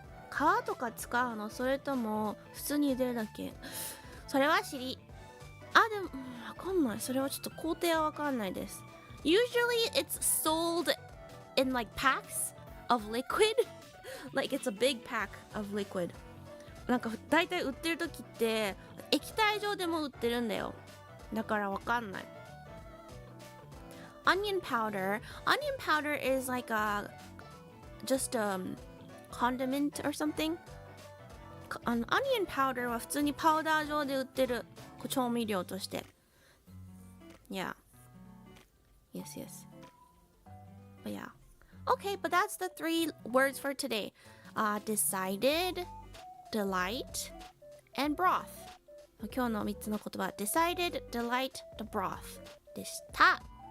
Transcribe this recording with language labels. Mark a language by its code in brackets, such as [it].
[ja] 皮とか使うのそれとも普通に茹でるだけ。それは知りかんない。それはちょっと工程はわかんないです。 [en] Usually it's sold in like packs of liquid. Like it's a big pack of liquid. [ja] なんかだいたい売ってる時って液体状でも売ってるんだよ。だからわかんない。 [en] Onion powder. Onion powder is like a just condiment or something. [ja] Onion powder は普通にパウダー状で売ってる調味料として。 [en] Yeah. Yes, yes. But yeah. Okay, but that's the 3 words for today. Decided, delight, and broth. [ja] 今日の3つの言葉 Decided, delight, the broth でした。